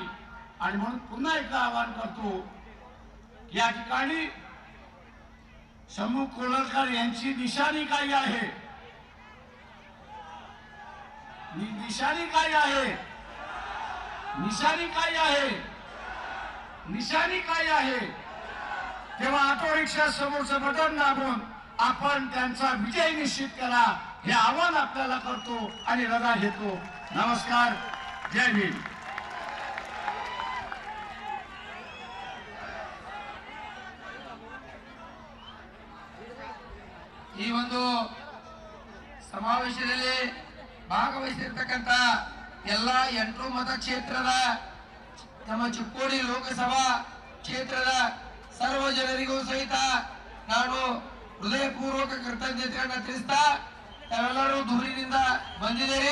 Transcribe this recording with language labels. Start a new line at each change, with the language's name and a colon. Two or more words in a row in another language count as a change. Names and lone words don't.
Marathi: आणि म्हणून पुन्हा एकदा आवाहन करतो, या ठिकाणी शंभू कोलरकर यांची निशाणी काय आहे, निशाणी काय आहे, निशाणी काय आहे, निशाणी काय आहे. तेव्हा
English: auto rickshaw
Marathi: समोरचं बटन दाबून आपण त्यांचा विजय निश्चित करा हे आवाहन आपल्याला करतो आणि रजा घेतो. नमस्कार, जय भीम.
Kannada: ಈ ಒಂದು ಸಮಾವೇಶದಲ್ಲಿ ಭಾಗವಹಿಸಿರ್ತಕ್ಕಂಥ ಎಲ್ಲ 8 ಮತಕ್ಷೇತ್ರದ ನಮ್ಮ ಚಿಕ್ಕೋಡಿ ಲೋಕಸಭಾ ಕ್ಷೇತ್ರದ ಸರ್ವ ಜನರಿಗೂ ಸಹಿತ ನಾನು ಹೃದಯಪೂರ್ವಕ ಕೃತಜ್ಞತೆಯನ್ನು ತಿಳಿಸ್ತಾ, ತಾವೆಲ್ಲರೂ ದೂರಿನಿಂದ ಬಂದಿದ್ದೀರಿ.